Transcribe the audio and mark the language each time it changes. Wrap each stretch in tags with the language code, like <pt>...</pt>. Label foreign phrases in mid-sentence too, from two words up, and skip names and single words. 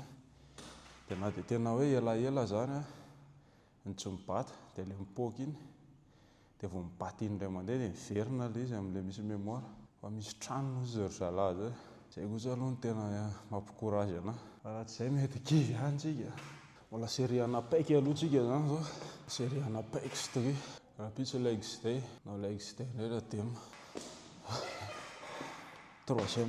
<mg>Dia na dia tena hoe elaela zany a, ny tsy mibata dia ilay mipoaka iny, dia vao mibata iny indray mandeha dia miverina ilay izy amin'ilay misy mémoire. Fa misy tranony izy ry zalahy zay. Izay kosa aloha no tena mampikorazy anahy. Raha tsy izay mety kivy ihany tsika. Mbola série anapaika aloha tsika zany zao. Série anapaika sy dia rahampitso</mg> <en>legs day.</en> <mg>No</mg> <en>legs day</en> <mg>indray raha dia troisième.</mg>